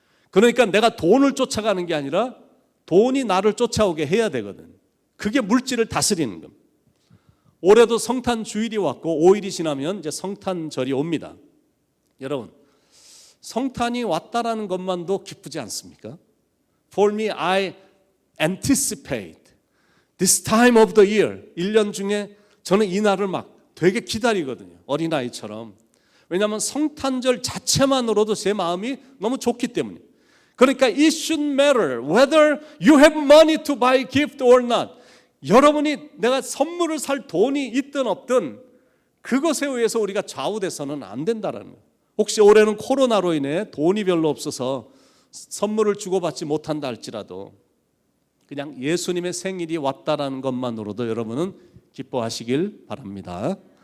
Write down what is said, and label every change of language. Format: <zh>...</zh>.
<ko>그러니까 내가 돈을 쫓아가는 게 아니라 돈이 나를 쫓아오게 해야 되거든. 그게 물질을 다스리는 겁니다. 올해도 성탄 주일이 왔고 5일이 지나면 이제 성탄절이 옵니다. 여러분, 성탄이 왔다라는 것만도 기쁘지 않습니까?</ko> <en>For me, I anticipate this time of the year.</en> <ko>1년 중에 저는 이 날을 막 되게 기다리거든요. 어린아이처럼. 왜냐하면 성탄절 자체만으로도 제 마음이 너무 좋기 때문에. 그러니까</ko> <en>it should matter whether you have money to buy gift or not.</en> <ko>여러분이 내가 선물을 살 돈이 있든 없든 그것에 의해서 우리가 좌우돼서는 안 된다는 거예요. 혹시 올해는 코로나로 인해 돈이 별로 없어서 선물을 주고받지 못한다 할지라도 그냥 예수님의 생일이 왔다라는 것만으로도 여러분은 기뻐하시길 바랍니다.</ko>